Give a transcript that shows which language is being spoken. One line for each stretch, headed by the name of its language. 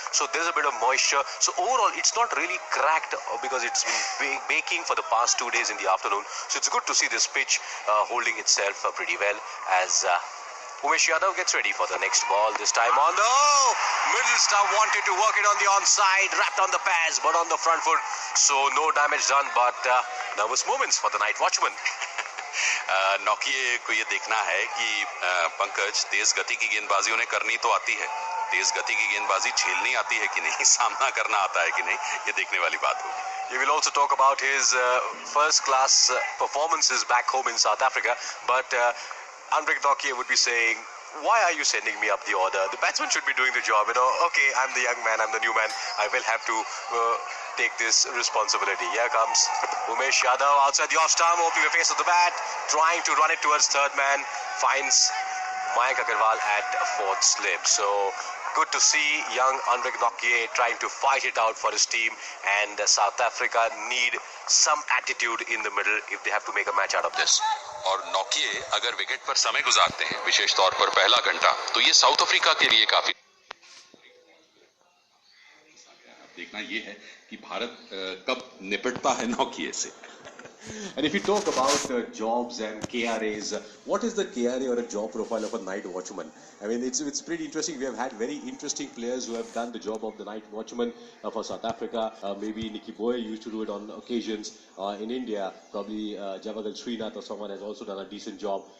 English: So there's a bit of moisture. So overall, it's not really cracked because it's been baking for the past 2 days in the afternoon. So it's good to see this pitch holding itself pretty well as Umesh Yadav gets ready for the next ball. This time on the middle stump, wanted to work it on the onside, wrapped on the pads, but on the front foot. So no damage done, but nervous moments for the night watchman.
Hindi: नौकिए को ये देखना है कि पंकज तेज गति की गेंदबाजी उन्हें करनी तो आती है, तेज गति की गेंदबाजी झेलनी आती है कि नहीं, सामना करना आता है कि नहीं, ये देखने वाली बात होगी.
English: We will also talk about his first-class performances back home in South Africa, but Henrik Nokia would be saying, why are you sending me up the order? The batsman should be doing the job. Okay, I'm the young man, I'm the new man. I will have to take this responsibility. Here comes Umesh Yadav outside the off stump, opening the face of the bat, trying to run it towards third man, finds Mayank Agarwal at 4th slip. So good to see young Henrik Nokia trying to fight it out for his team, and South Africa need some attitude in the middle if they have to make a match out of this.
Hindi: और नौकिए अगर wicket पर समय गुजारते हैं, विशेष तौर पर पहला घंटा, तो ये साउथ अफ्रीका के लिए काफी देखना ये है कि भारत कब निपटता है नौकिए से.
English: And if you talk about jobs and KRAs, what is the KRA or a job profile of a night watchman? I mean, it's pretty interesting. We have had very interesting players who have done the job of the night watchman for South Africa. Maybe Nicky Boy used to do it on occasions. In India, probably Javagal Srinath or someone has also done a decent job.